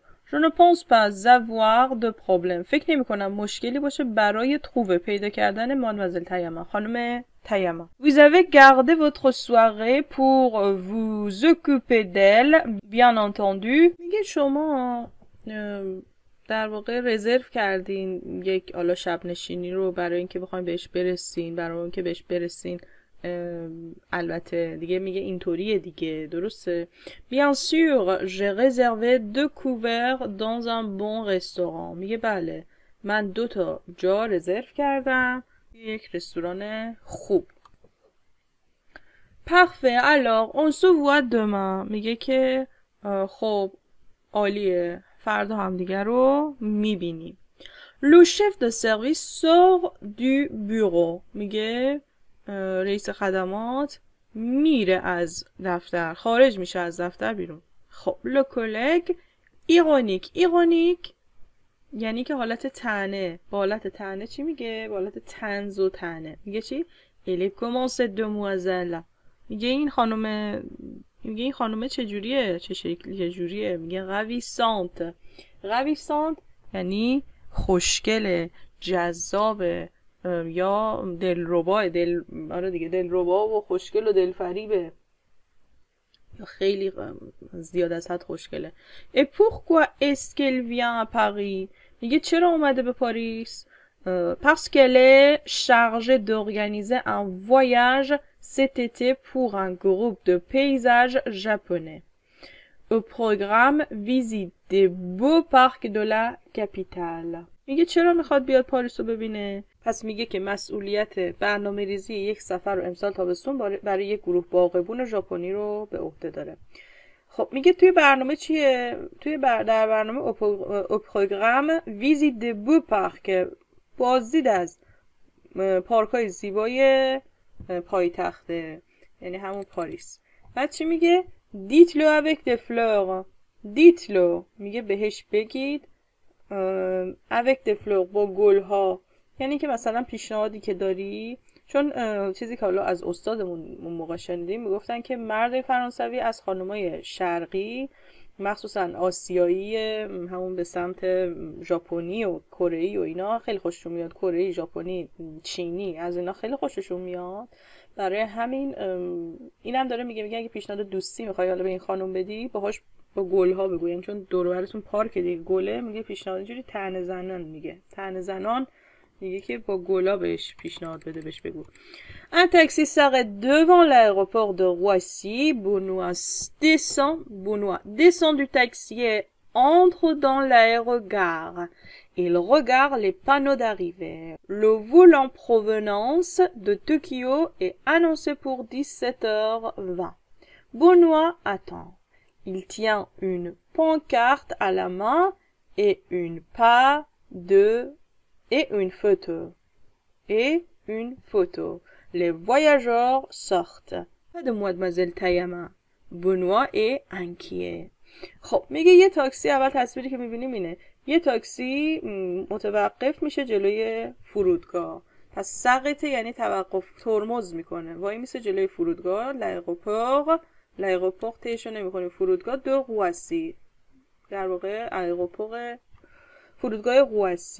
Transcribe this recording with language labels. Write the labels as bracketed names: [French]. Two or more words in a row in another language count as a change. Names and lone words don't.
[French] Je ne pense pas avoir de problème. [Persian] فکر نمی کنم مشکلی باشه برای پیدا کردن مادموزل تایاما، خانم تایاما. [French] Vous avez gardé votre soirée pour vous occuper d'elle, bien entendu. [Persian] میگه شما در واقع رزرو کردین یک حالا شب نشینی رو برای اینکه بخواید بهش برسین، برای اینکه بهش برسین. البته دیگه میگه اینطوریه دیگه، درسته. [French] Bien sûr, j'ai réservé 2 couverts dans un bon restaurant. [Persian] میگه بله، من 2 تا جا رزرو کردم یک رستوران خوب. [French] Parfait, alors on se voit demain. [Persian] میگه که خب عالیه، فردا هم دیگه رو میبینیم. [French] Le chef de service sort du bureau. [Persian] میگه رئیس خدمات میره از دفتر، خارج میشه از دفتر بیرون. خب [French] le collègue [Persian] ایرونیک یعنی که حالت طعنه، با حالت طعنه چی میگه؟ با حالت طنز و طعنه میگه چی؟ [French] elle commence demoiselle. [Persian] میگه این خانومه چجوریه؟ چه شکلی چجوریه؟ میگه ravissante یعنی خوشگله، جذابه یا دلربا، آره دیگه، دلربا و خوشگل و دلفریبه، خیلی زیاد از حد خوشگله. [French] Et pourquoi est-ce qu'elle vient à Paris? [Persian] میگه چرا اومده به پاریس؟ [French] Parce qu'elle est chargée d'organiser un voyage cet été pour un groupe de paysages japonais. Au programme, visite des beaux parcs de la capitale. [Persian] میگه چرا میخواد بیاد پاریس رو ببینه؟ پس میگه که مسئولیت برنامه ریزی یک سفر رو امسال تابستون برای یک گروه باغبون ژاپنی رو به عهده داره. خب میگه توی برنامه چیه؟ در برنامه [French] au programme visite des beaux parcs, [Persian] بازدید از پارک‌های زیبای پایتخته، یعنی همون پاریس. بعد چی میگه؟ دیتلو [French] avec des fleurs. [Persian] دیتلو میگه بهش بگید [French] avec des fleurs، [Persian] با گل‌ها، یعنی که مثلا پیشنهادی که داری، چون چیزی که حالا از استادمون اون موقع شنیدیم میگفتن که مرد فرانسوی از خانمای شرقی مخصوصا آسیایی همون به سمت ژاپنی و کره‌ای و اینا خیلی خوششون میاد، کره‌ای، ژاپنی، چینی، از اینا خیلی خوششون میاد. برای همین اینم داره میگه اگه پیشنهاد دوستی میخوای حالا به این خانم بدی باهاش با گل‌ها بگوین، چون دور و برتون پارک دیگه گله، میگه پیشنهاد اینجوری طعنه زنان، میگه طعنه زنان، میگه که با گلا بهش پیشنهاد بده، بهش بگو. [French] Un taxi s'arrête devant l'aéroport de Roissy. Benoît descend du taxi et entre dans l'aérogare. Il regarde les panneaux d'arrivée. Le vol en provenance de Tokyo est annoncé pour 17h20. Benoît attend. Il tient une pancarte à la main et une photo. Les voyageurs sortent. Pas de mademoiselle Tayama. Benoît est inquiet. [Persian] خب میگه یه تاکسی، اول تصویری که میبینیم اینه، یه تاکسی متوقف میشه جلوی فرودگاه. پس سقطه یعنی توقف، ترمز میکنه، وای میسه جلوی فرودگاه. l'aéroport تیشو نمیکنه، فرودگاه دو روسی، در واقع فرودگاه روسی.